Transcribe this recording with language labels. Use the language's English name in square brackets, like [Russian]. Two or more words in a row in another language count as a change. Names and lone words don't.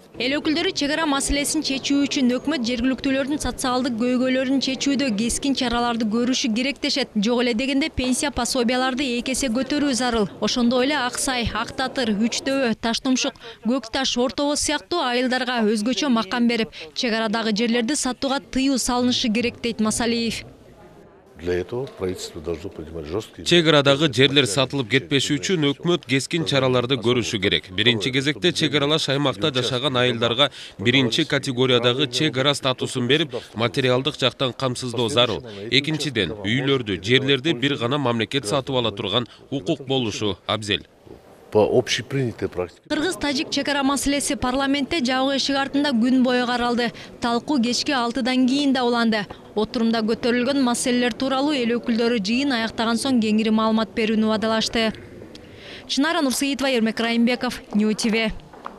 [Kyrgyz] Эл өкүлдөрү чек ара маселесин чечүү үчүн өкмөт жергиликтүүлөрдүн социалдык көйгөйлөрүн чечүүдө кескин чараларды көрүшү керек дешет. Жок эле дегенде пенсия пособияларды 2 эсе көтөрүү зарыл. Ошондой эле Аксай, Ак Татыр, Үч Төбө, Таштумшук, Көк Таш, Орто Боз сыяктуу айылдарга өзгөчө макам берип, чек арадагы жерлерди сатууга тыюу салынышы керек дейт Масалиев. [Russian] Для этого правительство должно принимать жесткие... [Kyrgyz] Чек арадагы жерлер сатылып кетпеши үчүн өкмөт кескин чараларды көрүшү керек. Биринчи кезекте чек аралаш аймакта жашаган айылдарга биринчи категориядагы чек ара статусун берип, материалдык жактан камсыздоо зарыл. Экинчиден, үйлөрдү, жерлерди бир гана мамлекет сатып ала турган укук болушу абзел. [Russian] По общепринятой практике. [Kyrgyz] Кыргыз-тажик чекара маселеси парламентте жабык эшик артында күн бою каралды. Талкуу кечки 6-дан кийин да уланды. Отурумда көтөрүлгөн маселелер тууралуу эл өкүлдөрү жыйын аяктаган соң кеңири маалымат берүүнү убадалашты. Чынара Нурсеитова, Ермек Райымбеков, Нью ТВ.